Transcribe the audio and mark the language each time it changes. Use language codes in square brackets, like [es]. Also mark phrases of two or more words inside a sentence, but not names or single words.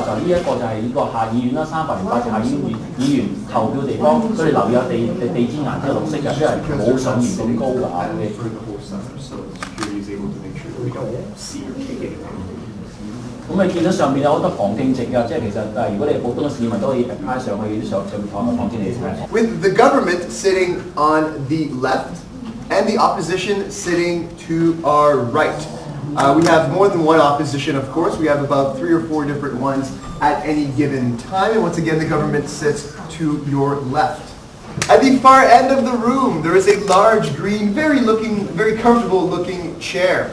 [yue] 一個就係呢個下議院啦，308下議員投票地方，佢哋留意下地氈顏色係綠色嘅，即係冇上面咁高㗎嚇。咁你見到上面有好多旁聽席㗎，即係其實如果你係普通嘅市民都可以挨上去上旁聽你睇。 [en] With the government sitting on the left and the opposition sitting to our right. We have more than one opposition, of course. We have about 3 or 4 different ones at any given time. And once again, the government sits to your left. At the far end of the room, there is a large, green, very comfortable looking chair.